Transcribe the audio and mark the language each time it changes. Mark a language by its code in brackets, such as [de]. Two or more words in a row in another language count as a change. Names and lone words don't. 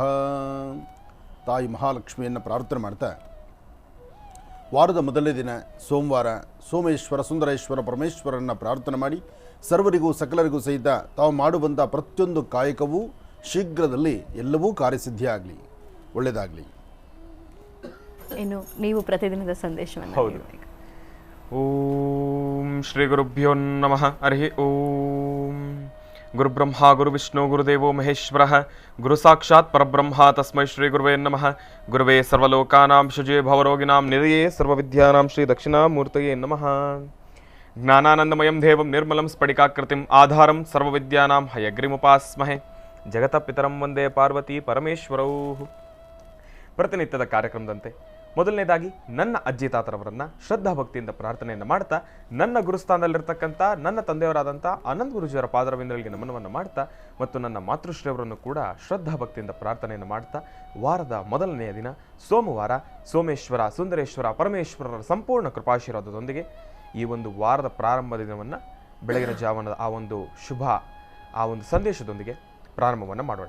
[kn] ತಾಯಿ ಮಹಾಲಕ್ಷ್ಮಿಯನ್ನು ಪ್ರಾರ್ಥನೆ ಮಾಡ್ತಾ ವಾರದ ಮೊದಲನೇ ದಿನ ಸೋಮವಾರ ಸೋಮೇಶ್ವರ ಸುಂದರೇಶ್ವರ ಪರಮೇಶ್ವರನ್ನು ಪ್ರಾರ್ಥನೆ ಮಾಡಿ ಸರ್ವರಿಗೂ ಸಕಲರಿಗೂ ಸಹಿತ ತಾವು ಮಾಡುವಂಥ ಪ್ರತಿಯೊಂದು ಕಾಯಕವೂ ಶೀಘ್ರದಲ್ಲಿ ಎಲ್ಲವೂ ಕಾರ್ಯಸಿದ್ಧಿಯಾಗಲಿ, ಒಳ್ಳೆಯದಾಗಲಿ. ಇನ್ನು ನೀವು ಪ್ರತಿದಿನದ ಸಂದೇಶವನ್ನು ಹೌದು. [sa] ಓಂ ಶ್ರೀ ಗುರುಭ್ಯೋ ನಮಃ. ಹರಿ ಓಂ. ಗುರುಬ್ರಹ್ಮ ಗುರುವಿಷ್ಣು ಗುರುದೇವೋ ಮಹೇಶ್ವರಃ ಗುರು ಸಾಕ್ಷಾತ್ ಪರಬ್ರಹ್ಮ ತಸ್ಮೈ ಶ್ರೀ ಗುರುವೇ ನಮಃ. ಗುರುವೇ ಸರ್ವಲೋಕಾನಾಂ ಶುಜೇ ಭವರೋಗಿಣಾಂ ನಿಧಯೇ ಸರ್ವವಿದ್ಯಾನಾಂ ಶ್ರೀ ದಕ್ಷಿಣಾಮೂರ್ತಯೇ ನಮಃ. ಜ್ಞಾನಾನಂದಮಯಂ ದೇವಂ ನಿರ್ಮಲಂ ಸ್ಫಟಿಕಾಕೃತಿಂ ಆಧಾರಂ ಸರ್ವವಿದ್ಯಾನಾಂ ಹಯಗ್ರಿಮುಪಾಸ್ಮಹೆ. ಜಗತಃ ಪಿತರಂ ವಂದೇ ಪಾರ್ವತಿ ಪರಮೇಶ್ವರೌ. [kn] ಪ್ರತಿನಿತ್ಯದ ಕಾರ್ಯಕ್ರಮದಂತೆ ಮೊದಲನೇದಾಗಿ ನನ್ನ ಅಜ್ಜಿ ತಾತರವರನ್ನು ಶ್ರದ್ಧಾಭಕ್ತಿಯಿಂದ ಪ್ರಾರ್ಥನೆಯನ್ನು ಮಾಡ್ತಾ ನನ್ನ ಗುರುಸ್ಥಾನದಲ್ಲಿರ್ತಕ್ಕಂಥ ನನ್ನ ತಂದೆಯವರಾದಂಥ ಆನಂದ್ ಗುರುಜಿಯವರ ಪಾದರವಿಂದಗಳಿಗೆ ನಮನವನ್ನು ಮಾಡ್ತಾ ಮತ್ತು ನನ್ನ ಮಾತೃಶ್ರೀಯವರನ್ನು ಕೂಡ ಶ್ರದ್ಧಾಭಕ್ತಿಯಿಂದ ಪ್ರಾರ್ಥನೆಯನ್ನು ಮಾಡ್ತಾ ವಾರದ ಮೊದಲನೆಯ ದಿನ ಸೋಮವಾರ ಸೋಮೇಶ್ವರ ಸುಂದರೇಶ್ವರ ಪರಮೇಶ್ವರರ ಸಂಪೂರ್ಣ ಕೃಪಾಶೀರ್ವಾದದೊಂದಿಗೆ ಈ ಒಂದು ವಾರದ ಪ್ರಾರಂಭ ದಿನವನ್ನು ಬೆಳಗಿನ ಜಾವನದ ಆ ಒಂದು ಸಂದೇಶದೊಂದಿಗೆ ಪ್ರಾರಂಭವನ್ನು ಮಾಡೋಣ.